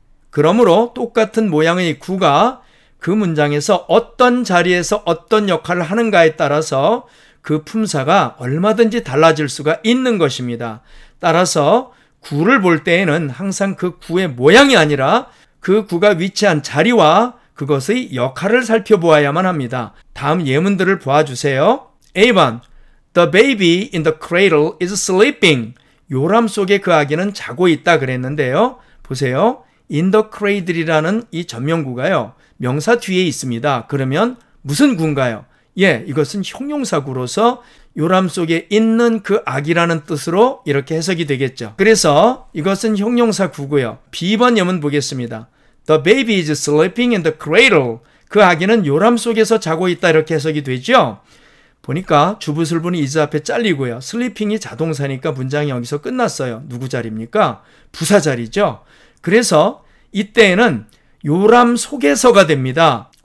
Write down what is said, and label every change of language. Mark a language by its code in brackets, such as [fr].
[ko] 그러므로 똑같은 모양의 구가 그 문장에서 어떤 자리에서 어떤 역할을 하는가에 따라서 그 품사가 얼마든지 달라질 수가 있는 것입니다. 따라서 구를 볼 때에는 항상 그 구의 모양이 아니라 그 구가 위치한 자리와 그것의 역할을 살펴보아야만 합니다. 다음 예문들을 보아주세요. [en] A번 The baby in the cradle is sleeping. [ko] 요람 속에 그 아기는 자고 있다 그랬는데요. 보세요. [en] in the cradle [ko] 이라는 이 전명구가요. 명사 뒤에 있습니다. 그러면 무슨 구인가요? 예, 이것은 형용사구로서 요람 속에 있는 그 아기라는 뜻으로 이렇게 해석이 되겠죠. 그래서 이것은 형용사구고요. B번 예문 보겠습니다. [en] The baby is sleeping in the cradle. [ko] 그 아기는 요람 속에서 자고 있다 이렇게 해석이 되죠. 보니까 주부술분이 is 앞에 잘리고요. sleeping이 자동사니까 문장이 여기서 끝났어요. 누구 자리입니까? 부사 자리죠. 그래서 이때에는 요람 속에서가 됩니다.